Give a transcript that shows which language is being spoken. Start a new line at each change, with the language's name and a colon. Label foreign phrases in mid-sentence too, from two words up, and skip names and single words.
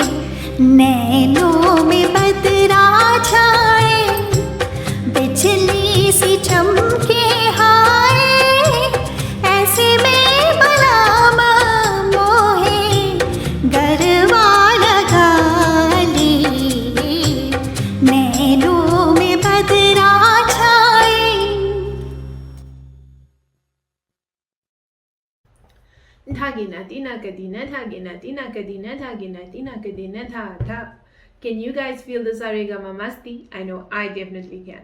Hindi: नैनों में बदरा छाए, बिजली सी चमके हाय, ऐसे में बलाम मोहे गरबा लगा ले। नैनों में बदरा छाए। Dhagina tina kadina dhagina tina kadina dhagina tina kadina dha dha.
English: Can you guys feel the saregama masti? I know I definitely can.